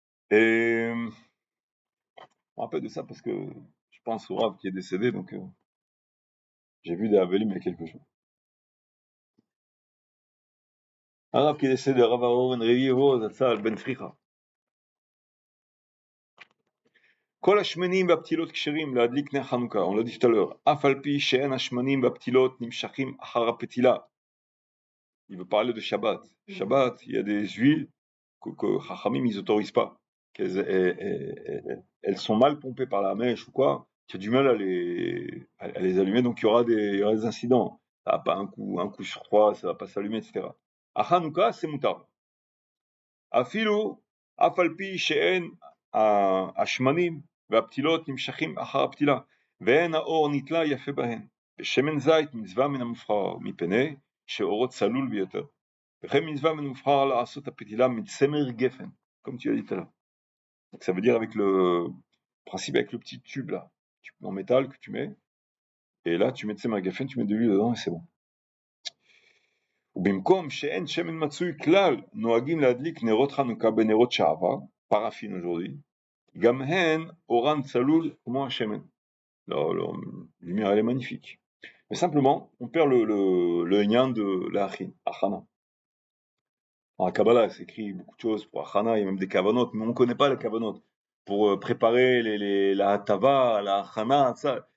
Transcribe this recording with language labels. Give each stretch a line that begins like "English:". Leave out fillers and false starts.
French: Et je me rappelle de ça parce que je pense au Rav qui est décédé, donc j'ai vu des Avelim il y a quelques jours. Un Rav qui est décédé, Rav Aaron Revivo Zatzal Ben Fricha.
Hebrew: כל השמנים והפתילות כשרים להדליק נר חנוכה,
French: on l'a dit tout à l'heure,
Hebrew: אף על פי שאין השמנים והפתילות נמשכים אחר הפתילה.
French: Il veut parler de Shabbat. Shabbat, il y a des huiles que Chachamim, ils autorisent pas. Elles sont mal pompées par la mèche ou quoi, tu as du mal à les allumer, donc il y aura des incidents. Ça va pas un coup sur trois, ça va pas s'allumer, etc. À Hanouka, c'est moutar.
Hebrew: Afilu, אף על פי שאין השמנים והפתילות נמשכים אחר הפתילה. ואין האור נתלה יפה בהן. ושמן זית מצווה מן המובחר, מפני שאורו צלול ביותר. וכן מצווה מן המובחר לעשות הפתילה מצמר גפן,
French: comme tu as dit tout à l'heure. Donc ça veut dire avec le principe avec le petit tube là, en métal que tu mets, et là tu mets tsemar geffen, tu mets de l'huile dedans et c'est bon.
Hebrew: ובמקום שאין שמן מצוי כלל, נוהגים להדליק נרות חנוכה בנרות שעבר, פרפין
French: aujourd'hui,
Hebrew: גם הן אורן צלול כמו השמן.
French: La lumière elle est magnifique. Mais simplement, on perd le lien de la achana. Dans la Kabbalah, c'est écrit beaucoup de choses pour achana, il y a même des kavanot, mais on ne connaît pas les kavanot. Pour préparer la hatava, la achana, ça.